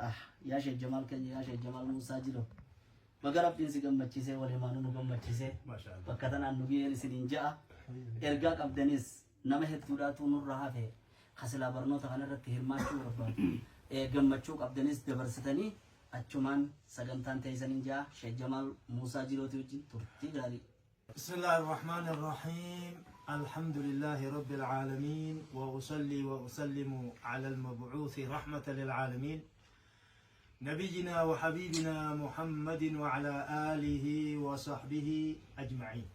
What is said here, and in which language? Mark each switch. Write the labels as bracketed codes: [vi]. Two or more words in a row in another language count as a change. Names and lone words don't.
[om] Yaa Sheekh Jamaal keenya yaa Sheekh Jamaal Muusaa jiro. Baga Rabbiin si gammachiisee wal himaanuu nu gammachiisee bakka tanaan nu biyyeen isiniin ja'a. Ergaa qabdanis nama hedduudhaatu nurraa hafe hasilaa barnoota kanarratti hirmaachuu barbaadu. Gammachuu qabdanis dabarsitanii achumaan sagantaan teessaniin ja'a Sheekh Jamaal Muusaa jirooti wajjin turtii gaarii. [ar] بسم الله الرحمن الرحيم. الحمد لله رب العالمين، وأصلي وأسلم على المبعوث رحمة للعالمين نبينا وحبيبنا محمد وعلى آله وصحبه أجمعين.